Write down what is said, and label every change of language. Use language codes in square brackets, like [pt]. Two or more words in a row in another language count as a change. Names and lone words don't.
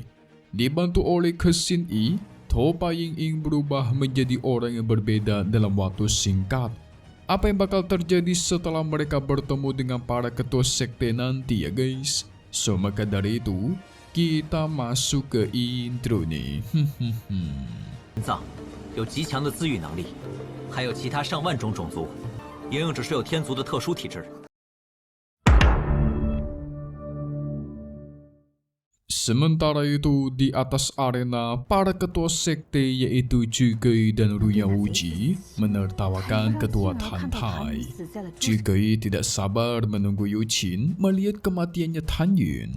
[id] Dibantu oleh Kesin I, To Pa Ying Ying berubah menjadi orang yang berbeda dalam waktu singkat. Apa yang bakal terjadi setelah mereka bertemu dengan para ketua sekte nanti ya guys? So maka dari itu, kita masuk ke intro nih. [zh] 藏有极强的自愈能力，还有其他上万种种族，莹莹只是有天族的特殊体质。 [id] Sementara itu di atas arena, para ketua sekte yaitu Zhigui dan Ruyan Wuji menertawakan ketua Tan Tai. Zhigui tidak sabar menunggu Yu Qin melihat kematiannya Tan Yun.